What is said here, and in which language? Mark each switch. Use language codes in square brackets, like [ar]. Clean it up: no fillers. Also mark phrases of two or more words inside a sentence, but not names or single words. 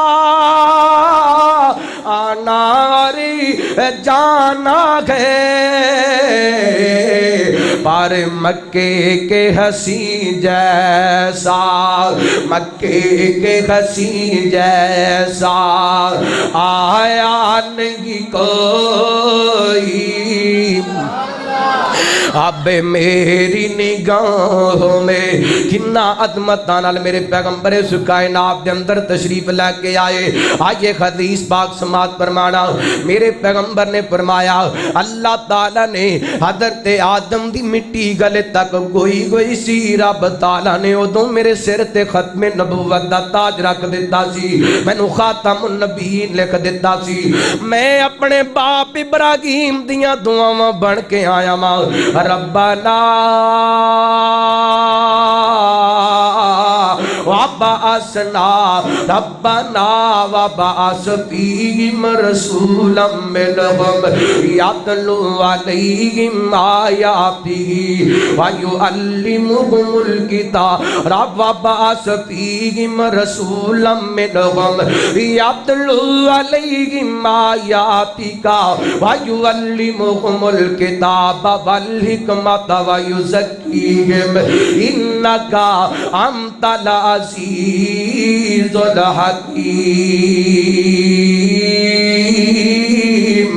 [ur] آنا جانا ہے، پر مکے کے حسین جیسا، مکے کے حسین جیسا آیا نہیں کوئی۔ [pa] اب میری نگاہوں میں کنا عظمتاں نال میرے پیغمبر اس کائنات دے اندر تشریف لے کے آئے۔ آئیے حدیث پاک سماعت فرمانا، میرے پیغمبر نے فرمایا اللہ تعالیٰ نے حضرت آدم دی مٹی گلے تک گوئی سی، رب تعالیٰ نے ادوں میرے سر تے ختم نبوت دا تاج رکھ دیتا سی، مینوں خاتم النبیین لکھ دیتا سی۔ میں اپنے باپ ابراہیم دیاں دعاواں بن کے آیا ماں، [ar] ربنا وبعثنا ربنا وبعث فیہم رسولا منہم یتلو علیہم آیاتہ ویعلمہم الکتاب، وبعث فیہم رسولا منہم یتلو علیہم آیاتک ویعلمہم الکتاب والحکمت ویزکیہم انک انت العزیز الحکیم۔